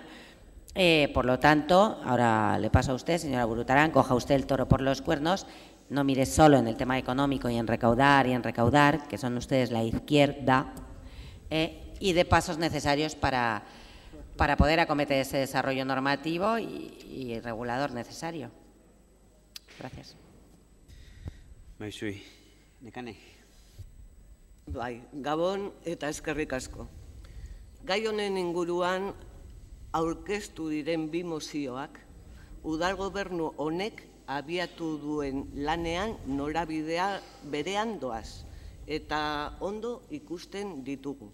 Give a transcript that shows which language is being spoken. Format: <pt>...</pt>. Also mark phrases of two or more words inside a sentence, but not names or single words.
<es>Por lo tanto, ahora le paso a usted, señora Burutarán, coja usted el toro por los cuernos, no mire solo en el tema económico y en recaudar, que son ustedes la izquierda, y dé pasos necesarios para poder acometer ese desarrollo normativo y regulador necesario. Gracias.</es> <eu>Maizui, Nekane. Bai, Gabon eta eskerrik asko. Gai honen inguruan aurkeztu diren bi mozioak, udal gobernu honek abiatu duen lanean norabidea berean doaz, eta ondo ikusten ditugu.</eu>